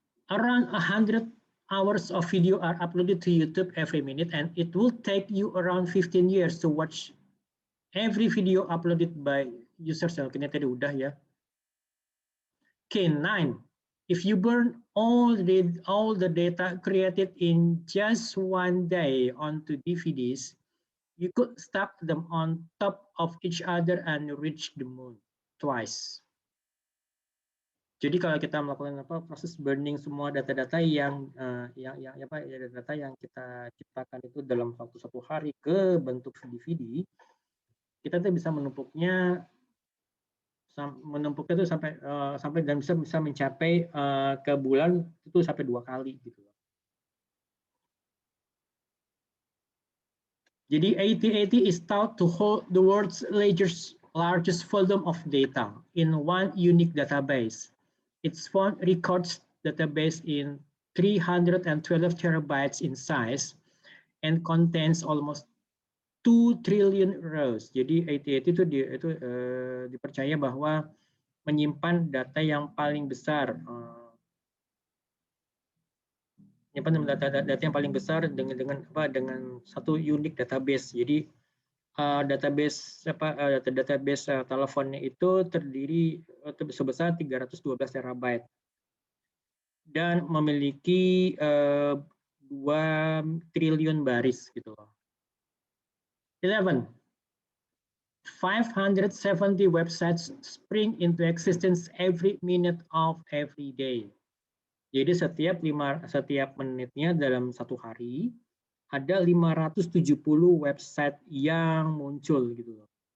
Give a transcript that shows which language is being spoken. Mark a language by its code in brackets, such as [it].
[en] Around 100 hours of video are uploaded to YouTube every minute, and it will take you around 15 years to watch every video uploaded by users. [id] Kayaknya tadi udah ya. [en] Okay, 9. If you burn all the data created in just one day onto DVDs, you could stack them on top of each other and reach the moon twice. [id] Jadi kalau kita melakukan proses burning semua data-data yang data yang kita ciptakan itu dalam waktu 1 hari ke bentuk DVD, kita tuh bisa menumpuknya itu sampai dan bisa mencapai ke bulan itu sampai 2 kali gitu. Jadi [en] AT&T is thought to hold the world's largest volume of data in one unique database. Its phone records database in 312 terabytes in size and contains almost 2 trillion rows. [id] Jadi AT&T itu dipercaya bahwa menyimpan data yang paling besar, data yang paling besar dengan satu unik database. Jadi database teleponnya itu terdiri sebesar 312 terabyte dan memiliki 2 triliun baris gitu loh. 11. [en] 570 websites spring into existence every minute of every day. [id] Jadi setiap menitnya dalam 1 hari ada 570 website yang muncul gitu loh.